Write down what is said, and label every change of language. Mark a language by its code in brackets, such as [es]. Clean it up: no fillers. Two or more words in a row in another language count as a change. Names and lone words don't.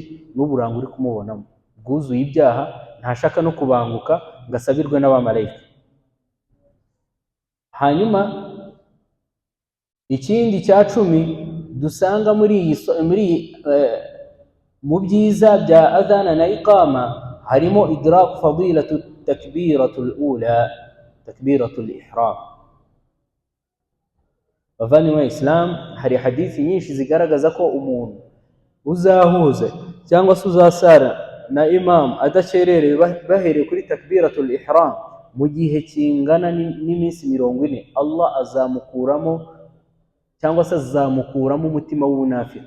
[rw] N'uburanga uri kumubonamo bwuzuye ibyaha, ntashaka no kubanguka ngo asabirwe n'abamarayika. Hanyuma ikindi cya 10 dusanga mu byiza bya adhana na iqama harimo [ar] إدراك فضيلة التكبيرة الأولى تكبيرة الإحرام. [rw] Bavandimwe Islam, hari hadithi nyinshi zigaragaza ko umuntu uzahuza cyangwa se uzasara na imam adacerereye bahereye kuri [ar] تكبيرة الإحرام [rw] mu gihe kingana n'iminsi 40, Allah azamukuramo cyangwa se azamukuramo umutima w'ubunafiki.